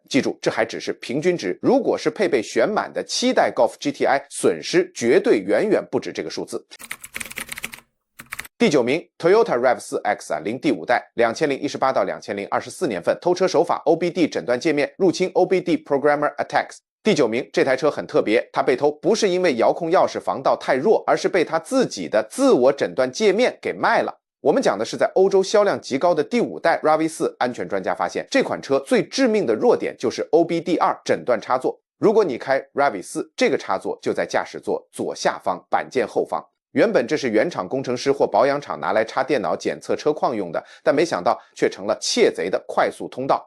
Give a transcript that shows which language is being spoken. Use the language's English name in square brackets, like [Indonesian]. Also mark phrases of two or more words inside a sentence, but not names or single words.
[Chinese] 記住，這還只是平均值，如果是配備全滿的7代 Golf GTI， 損失絕對遠遠不止這個數字。第9名 Toyota RAV4X 零第5代2018到2024年份，偷車手法 OBD 診斷界面入侵 [English] OBD Programmer Attacks。 [Chinese] 第9名，這台車很特別，它被偷不是因為遙控鑰匙防盜太弱，而是被它自己的自我診斷界面給賣了。我們講的是在歐洲銷量極高的第5代 RAV4，安全專家發現這款車最致命的弱點就是 OBD2 診斷插座。如果你開 RAV4， 這個插座就在駕駛座左下方板件後方。原本這是原廠工程師或保養廠拿來插電腦檢測車況用的，但沒想到卻成了竊賊的快速通道。